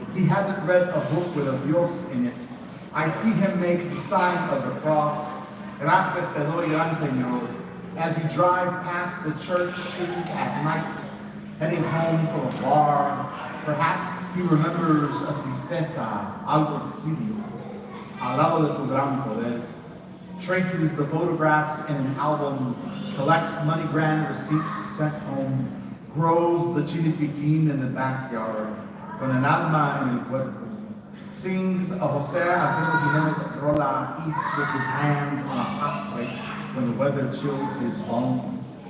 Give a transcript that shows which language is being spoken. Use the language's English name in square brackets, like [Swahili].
[English] He hasn't read a book with a Dios in it. I see him make the sign of the cross. [Spanish] Gracias te doy, gran Señor. [English] As we drive past the churches at night, heading home from a bar, perhaps he remembers a tristeza, algo exilio, al lado de tu gran poder, traces the photographs in an album, collects MoneyGram receipts sent home, grows the chili piquin in the backyard, con el alma en el cuerpo, sings a Jose Alfredo Jimenez rola, eats with his hands on a hot plate when the weather chills his bones.